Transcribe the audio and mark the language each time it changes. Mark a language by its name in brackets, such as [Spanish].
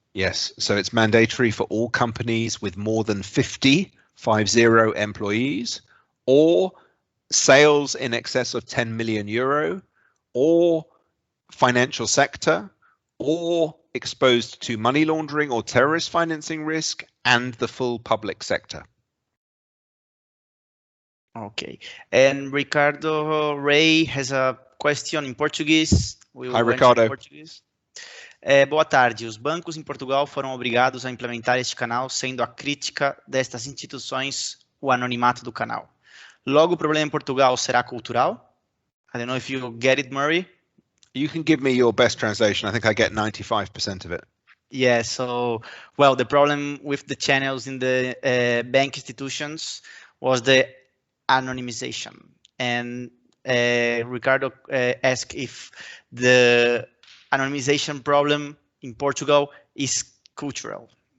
[English] Yes, so it's mandatory for all companies with more than 50 employees or sales in excess of 10 million euro or financial sector or exposed to money laundering or terrorist financing risk and the full public sector. Okay, and Ricardo Ray has a question in Portuguese. Hi, Ricardo. [Portuguese] Boa tarde. Os bancos em Portugal foram obrigados a implementar este canal, sendo a crítica destas instituições o anonimato do canal. Logo, o problema em Portugal será cultural? [English] I don't know if you get it, Murray. You can give me your best translation. I think I get 95% of it. Yeah, so, well, the problem with the channels in the bank institutions was the anonymization. And Ricardo asked if the anonymization problem in Portugal is cultural.